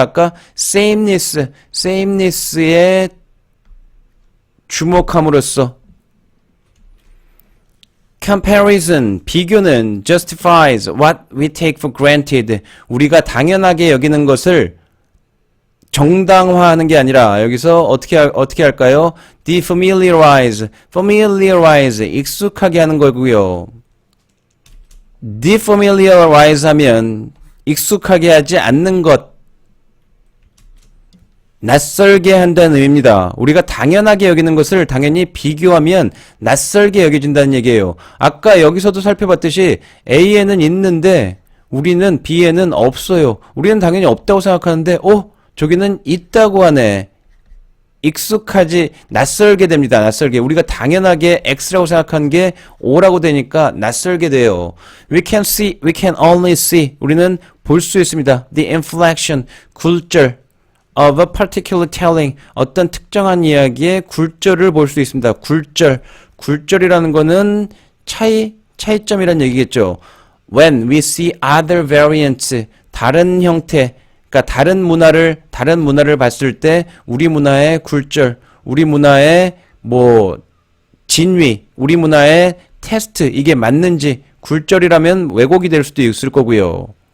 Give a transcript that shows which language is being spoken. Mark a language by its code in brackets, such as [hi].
[ko] 아까 sameness에 주목함으로써 [en] comparison, 비교는 justifies what we take for granted. [ko] 우리가 당연하게 여기는 것을 정당화하는 게 아니라 여기서 어떻게 할까요? defamiliarize, familiarize, 익숙하게 하는 거고요. defamiliarize 하면 익숙하게 하지 않는 것, 낯설게 한다는 의미입니다. 우리가 당연하게 여기는 것을 당연히 비교하면 낯설게 여겨진다는 얘기예요. 아까 여기서도 살펴봤듯이 A에는 있는데 우리는 B에는 없어요. 우리는 당연히 없다고 생각하는데 저기는 있다고 하네. 익숙하지, 낯설게 됩니다. 낯설게. 우리가 당연하게 X라고 생각한 게 O라고 되니까 낯설게 돼요. [en] We can only see. [ko] 우리는 볼 수 있습니다. [en] The inflection, 굴절 of a particular telling. [ko] 어떤 특정한 이야기의 굴절을 볼 수 있습니다. 굴절이라는 거는 차이점이란 얘기겠죠. [en] When we see other variants, [ko] 다른 형태, 그러니까 다른 문화를 봤을 때 우리 문화의 굴절, 우리 문화의 진위, 우리 문화의 테스트, 이게 맞는지, 굴절이라면 왜곡이 될 수도 있을 거고요.